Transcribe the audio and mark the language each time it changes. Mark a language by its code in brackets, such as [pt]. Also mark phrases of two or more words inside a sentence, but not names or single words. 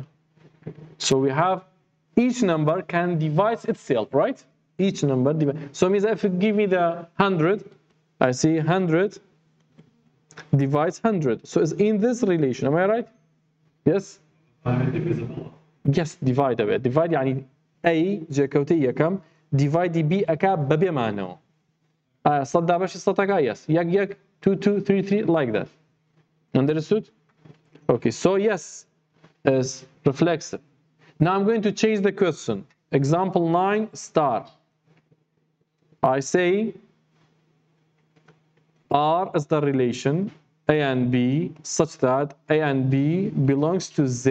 [en] So we have, each number can divide itself, right? Each number divides. So it means if you give me the 100, I see 100 divides 100. So it's in this relation, am I right? Yes? Divisible. Yes, divide a bit. Divide يعني A [ckb] جێکەوتەی یەکەم دیڤایدی B ئەکا بەبێمانەوە. سەد دابەشی سەدەکە yes. یەک 2 2 3 3 [en] like that. Understood? Okay, so yes is reflexive. Now I'm going to change the question. Example 9 star. I say R is the relation A and B such that A and B belongs to Z.